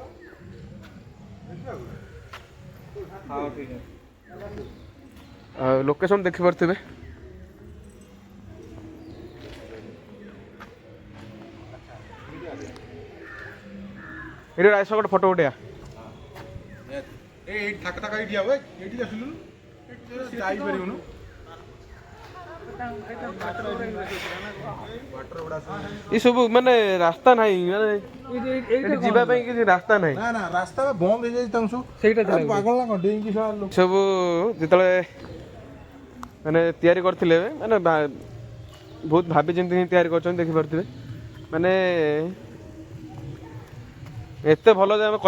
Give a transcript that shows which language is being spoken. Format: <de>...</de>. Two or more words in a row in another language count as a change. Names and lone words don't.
<or>ଆଉ ଲୋକେସନ ଦେଖିପାରୁଥିବେ ଏଠି ଆସ ଗୋଟେ ଫଟୋ ଉଠେଇବା</or> <hi>ये सब माने रास्ता नहीं माने जीवा</hi> <or>ପାଇଁ କିଛି ରାସ୍ତା ନାହିଁ ନା ନା ରାସ୍ତା ବନ୍ଦ ହେଇଯାଇଛି ତାଙ୍କୁ ସବୁ ସେଇଟା ପାଗଳ ନା ଡେଇଁକି ସବୁ ଯେତେବେଳେ ମାନେ ତିଆରି କରିଥିଲେ ମାନେ ବହୁତ ଭାବି ଚିନ୍ତି ହିଁ ତିଆରି କରିଛନ୍ତି ଦେଖିପାରୁଥିବେ ମାନେ ଏତେ ଭଲ ଯେ ଆମେ</or>